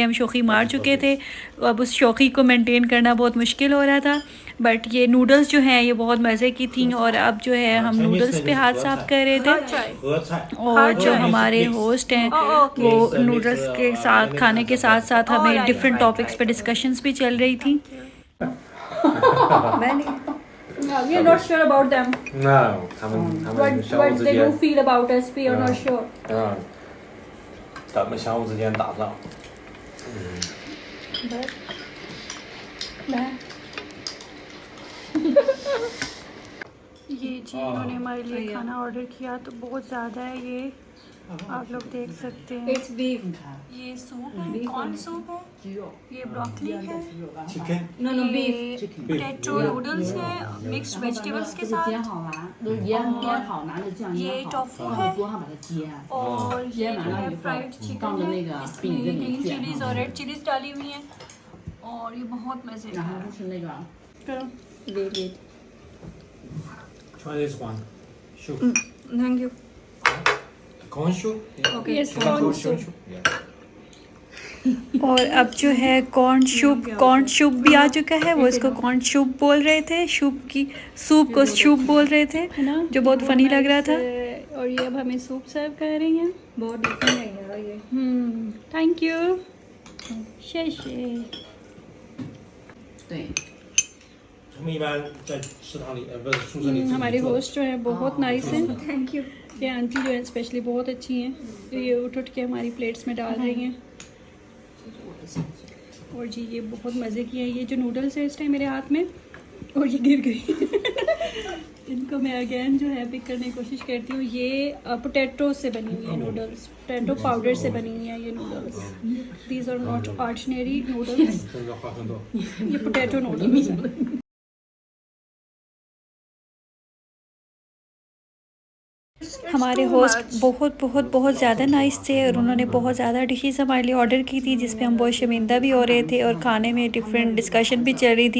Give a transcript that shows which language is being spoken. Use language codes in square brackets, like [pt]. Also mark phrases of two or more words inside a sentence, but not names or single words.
[hi] हम शौक़ी मार चुके थे, अब उस शौक़ी को मेंटेन करना बहुत मुश्किल हो रहा था। बट ये नूडल्स जो हैं ये बहुत मज़े की थी और अब जो है हम नूडल्स पे हाथ साफ कर रहे थे और जो हमारे होस्ट हैं वो नूडल्स के साथ खाने के साथ साथ हमें [en] different topics [hi] पे डिस्कशंस भी चल रही थी। [en] We are not sure about them. No， [zh] 他们 [en] What they do feel about us, we are not sure. [zh] 咱们相互之间打仗。 [hi] ये जी इन्होंने हमारे लिए खाना ऑर्डर किया तो बहुत ज़्यादा है। ये आप लोग देख सकते हैं। [en] It's beef. [hi] ये सूप है, कौन सूप है? ये ब्रोकली है। [en] Chicken。 No, no, beef. [hi] ये [en] potato noodles [hi] है [en] mixed vegetables [hi] के साथ। ये टोफू है और ये जो है [en] fried chicken [hi] है। इसमें [en] green chilies [hi] और [en] red chilies [hi] डाली हुई हैं और ये बहुत मज़े का है। [en] Wait. Try this one. Soup. Thank you. Corn soup. Okay. Yes, corn soup। Yeah. [hi] और अब जो है [en] corn soup [hi] भी आ चुका है। वो इसको [en] corn soup [hi] बोल रहे थे, सूप को सूप बोल रहे थे, जो बहुत फनी लग रहा था। और ये अब हमें सूप सर्व कर रही हैं। बहुत डिफरेंट है यार ये। [en] thank you. शेषे। [zh] 对。他们一般在食堂里，不是宿舍里。 [hi] हमारे होस्ट जो है बहुत नाइस हैं। [en] Thank you. [hi] ये आंटी जो है स्पेशली बहुत अच्छी हैं, तो ये उठ के हमारी प्लेट्स में डाल रही हैं। और जी ये बहुत मज़े की है। ये जो नूडल्स है इस टाइम मेरे हाथ में और ये गिर गई। इनको मैं अगेन जो है पिक करने की कोशिश करती हूँ। ये पोटैटो से बनी हुई है नूडल्स, [en] potato powder [hi] से बनी हुई है ये नूडल्स। [en] These are not ordinary noodles, [zh] 这个话很多。 [hi] ये [en] potato noodles [hi] हैं। हमारे होस्ट बहुत ज़्यादा नाइस थे और उन्होंने बहुत ज़्यादा डिशेस हमारे लिए ऑर्डर की थी, जिस पे हम बहुत शर्मिंदा भी हो रहे थे और खाने में [en] different discussion [hi] भी चल रही थी।